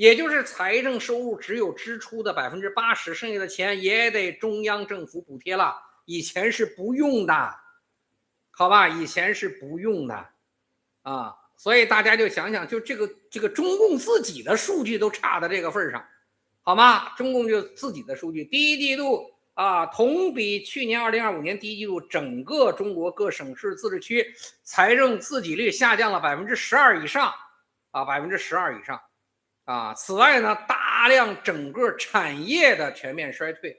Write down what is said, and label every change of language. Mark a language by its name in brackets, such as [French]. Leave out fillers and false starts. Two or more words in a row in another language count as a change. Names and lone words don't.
[Chinese] 也就是財政收入只有支出的80%，剩下的錢也得中央政府補貼了。以前是不用的，好吧？以前是不用的啊，所以大家就想想，就这个中共自己的数据都差到这個份上，好嗎？中共就自己的數據，第一季度啊，同比去年2025年第一季度，整個中國各省市自治區財政自給率下降了12%以上啊，12%以上啊。此外呢，大量整個產業的全面衰退。